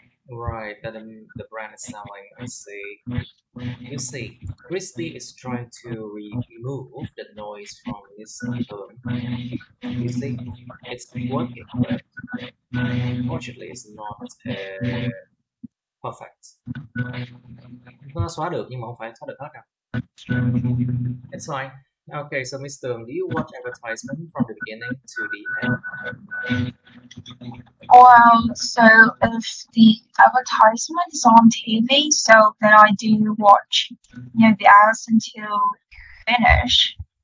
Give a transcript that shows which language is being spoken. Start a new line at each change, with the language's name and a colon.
English: Right, that the brand is selling. I see. You see, Crispy is trying to remove the noise from his phone. You see, it's working, but unfortunately, it's not perfect.
Vietnamese: Nó xóa được nhưng mà không phải xóa được hết đâu.
English: It's fine. Okay, so Mr. Do you watch advertisement from the beginning to the end? Well, so if the advertisement is on TV, so then I do watch, the ads until finish.